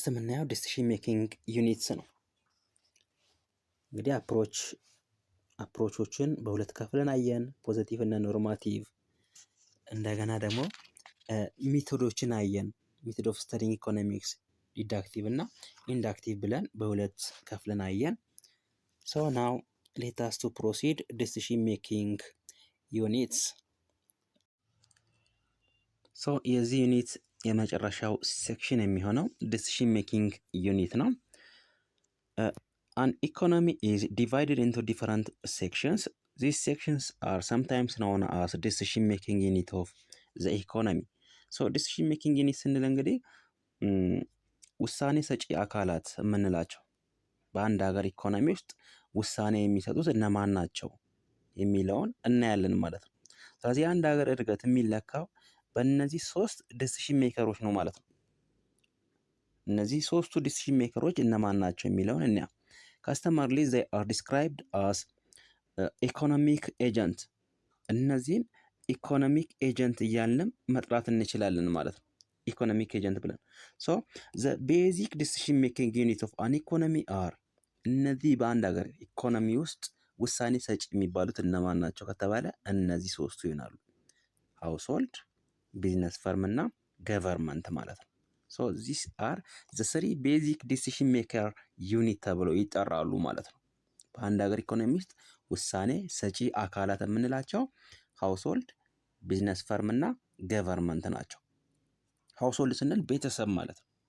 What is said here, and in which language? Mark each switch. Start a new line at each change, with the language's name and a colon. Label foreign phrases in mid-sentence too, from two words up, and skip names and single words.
Amharic: የምናየው
English: decision making units
Amharic: ነው። እንግዲህ አፕሮቾችን በሁለት ከፍለን አየን፣ ፖዚቲቭ እና ኖርማቲቭ። እንደገና ደግሞ ሜቶዶችን አየን፣
English: method of studying economics deductive
Amharic: እና ኢንዳክቲቭ ብለን በሁለት ከፍለን አየን።
English: so now let us to proceed decision making units።
Amharic: ሶ የዚህ ዩኒት የመጨረሻው ሴክሽን የሚሆነው
English: decision making unit
Amharic: ነው።
English: an economy is divided into different sections. These sections are sometimes known as decision making unit of the economy. So decision making unit
Amharic: ስንል እንግዲህ ውሳኔ ሰጪ አካላት የምንላቸው በአንድ ሀገር ኢኮኖሚ ውስጥ ውሳኔ የሚሰጡት እነማን ናቸው የሚለውን እናያለን ማለት ነው። ስለዚህ አንድ ሀገር እድገት የሚለካው በእነዚህ ሶስት
English: decision makerሮች
Amharic: ነው ማለት ነው። እነዚህ ሶስቱ
English: decision makerሮች
Amharic: እነማን ናቸው የሚለውን እንያ። ካስተመርሊ
English: they are described as economic agent።
Amharic: እነዚህን
English: economic agent
Amharic: እያልንም መጥራት እንችላለን ማለት ነው።
English: economic agent
Amharic: ብለን ሶ
English: the basic decision making unit of an economy are
Amharic: እነዚህ በአንድ ሀገር ኢኮኖሚ ውስጥ ውሳኔ ሰጪ የሚባሉት እነማን ናቸው ከተባለ እነዚህ ሶስቱ ይሆናሉ። ሃውስሆልድ፣
English: business firm
Amharic: እና ገቨርንመንት ማለት ነው።
English: so these are the three basic decision maker unit
Amharic: ተብለው ይጠራሉ ማለት ነው። በአንድ ሀገር ኢኮኖሚ ውስጥ ውሳኔ ሰጪ አካላት የምንላቸው ሃውስሆልድ፣
English: business firm
Amharic: እና ገቨርንመንት ናቸው። ሃውስሆልድ ስንል ቤተሰብ ማለት ነው።